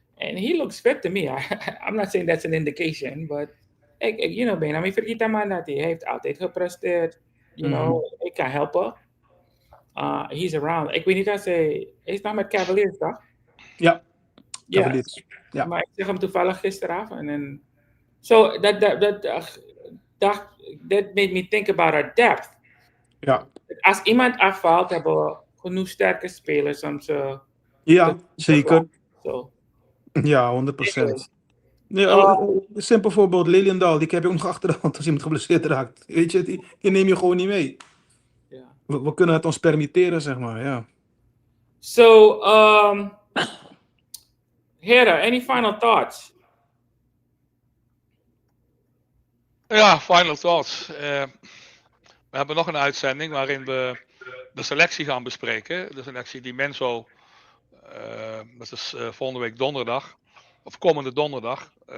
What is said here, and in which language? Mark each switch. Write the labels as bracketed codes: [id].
[en] En he looks fit to me. I'm not saying that's an indication, but Benjamin [nl] vergeet maar dat hij heeft altijd gepresteerd. [en] You know, [nl] ik kan helpen. [en] He's around. [nl] Ik weet niet als hij is nog met Cavaliers, toch? Ja. Cavaliers. Ja. Maar ik zag hem toevallig gisteravond. [en] En so that made me think about our depth. [nl] Ja. Als iemand afvalt, hebben we genoeg sterke spelers om ze... Ja, zeker. [en] So. [nl] Ja, 100%. Ja, een simpel voorbeeld, Leliendal, die heb je ook nog achter de hand als iemand geblesseerd raakt. Weet je, die neem je gewoon niet mee. Ja. We kunnen het ons permitteren, zeg maar, ja. [en] So, Hera, any final thoughts? Ja, final thoughts. [nl] We hebben nog een uitzending waarin we de selectie gaan bespreken. De selectie die Menzo, dat is volgende week donderdag, of komende donderdag.